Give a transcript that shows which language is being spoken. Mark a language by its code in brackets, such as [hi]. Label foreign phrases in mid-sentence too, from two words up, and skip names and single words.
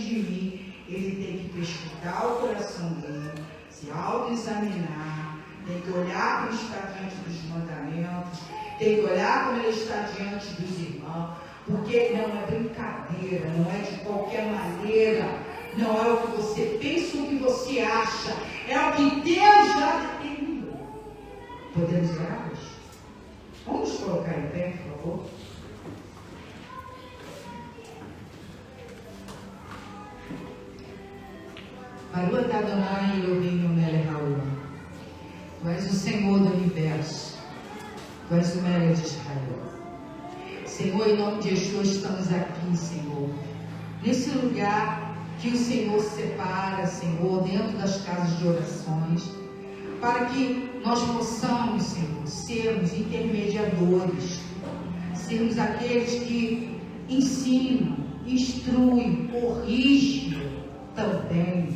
[pt] de mim, ele tem que escutar o coração dele, se autoexaminar, tem que olhar como está diante dos mandamentos, tem que olhar como ele está diante dos irmãos, porque não é brincadeira, não é de qualquer maneira, não é o que você pensa ou o que você acha, é o que Deus já determinou. Podemos orar hoje? Vamos colocar em pé, por favor? [he] ברוך אדוני אלוהינו מלך העולם. [pt] Tu és o Senhor do universo. Tu és o melech de Israel. Senhor, em nome de Jesus, estamos aqui, Senhor, nesse lugar que o Senhor separa, Senhor, dentro das casas de orações, para que nós possamos, Senhor, sermos intermediadores, sermos aqueles que ensinam, instruem, corrigem também.